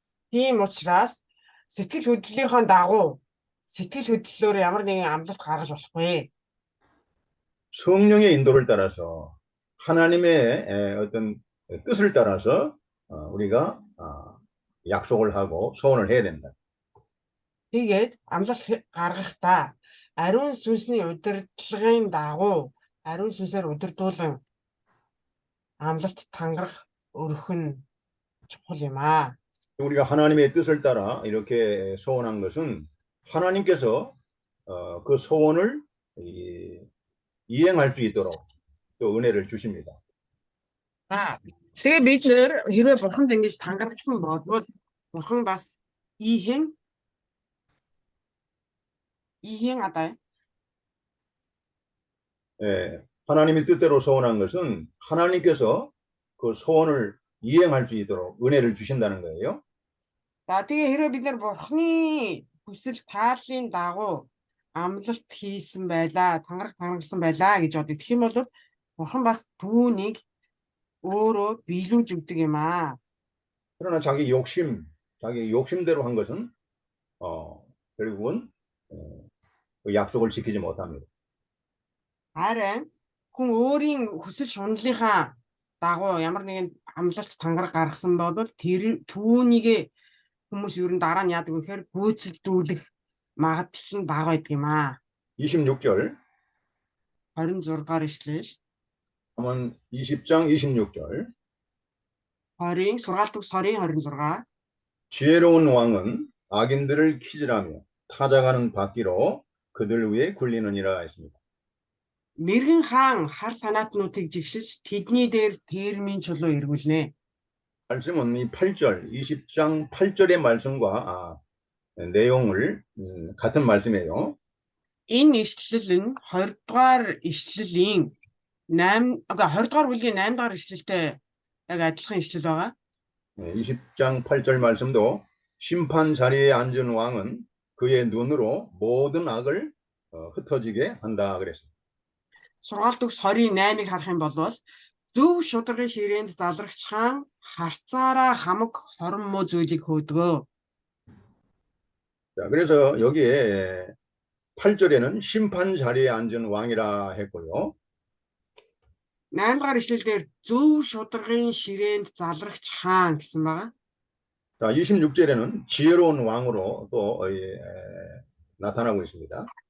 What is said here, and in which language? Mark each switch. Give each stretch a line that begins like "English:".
Mongolian: Тийм учраас сэтгэл хөдлөлийнхөө дагуу сэтгэл хөдлөлөөр ямар нэгэн амлалт гаргаж болохгүй.
Korean: 성령의 인도를 따라서 하나님의 어떤 뜻을 따라서 우리가 약속을 하고 소원을 해야 된다.
Mongolian: Тэгээд амлалт гаргахдаа ариун сүнсний удирдлагын дагуу ариун сүнсээр удирдуулан амлалт тангарах өрөх нь чухал юм аа.
Korean: 우리가 하나님의 뜻을 따라 이렇게 소원한 것은 하나님께서 그 소원을 이행할 수 있도록 또 은혜를 주십니다.
Mongolian: Тэгээ бид нэр хэрвээ бурханд ингэж тангарсан болвол бурхан бас ийхэн одоо
Korean: 하나님의 뜻대로 소원한 것은 하나님께서 그 소원을 이행할 수 있도록 은혜를 주신다는 거예요.
Mongolian: За тэгээ хэрвээ бид нэр бурханы хүсэл тааллын дагуу амлалт хийсэн байлаа, тангарагсан байлаа гэж бодъё. Тэгэх юм бол бурхан бас түүнийг өөрөө биелүүлж өгдөг юм аа.
Korean: 그러나 자기 욕심대로 한 것은 결국은 그 약속을 지키지 못합니다.
Mongolian: Харин хүн өөрийн хүсэл шуналлынхаа дагуу ямар нэгэн амлалт тангараг гаргасан бол тэр түүнийг хүмүүс ер нь дараа нь яадаг вэ гэхээр гүйцэлдүүлэх магадлал нь бага байдаг юм аа.
Korean: 26절
Mongolian: 26 дугаар ишлэл.
Korean: 잠언 20장 26절
Mongolian: сургаалт 26.
Korean: 지혜로운 왕은 악인들을 키질하며 타작하는 바퀴로 그들 위에 굴리느니라 했습니다.
Mongolian: Мэргэн хаан хар санаатнуудыг жигшиж тэдний дээр термийн чулуу эргүүлнэ.
Korean: 말씀은 이 8절 20장 8절의 말씀과 내용을 같은 말씀이에요.
Mongolian: Энэ ишлэл нь 20 дугаар ишлэлийн 20 дугаар бүлгийн 8 дугаар ишлэлтэй яг адилхан ишлэл байгаа.
Korean: 20장 8절 말씀도 심판 자리에 앉은 왕은 그의 눈으로 모든 악을 흩어지게 한다 그랬습니다.
Mongolian: Сургаалт 28-ыг харах юм бол Зөв шударгын ширээнд залрагч хаан харцаараа хамаг хорон муу зүйлийг хөөдгөө.
Korean: 자, 그래서 여기에 8절에는 심판 자리에 앉은 왕이라 했고요.
Mongolian: 8 дугаар ишлэлдэр зөв шударгын ширээнд залрагч хаан гэсэн байгаа.
Korean: 자, 26절에는 지혜로운 왕으로 또 나타나고 있습니다.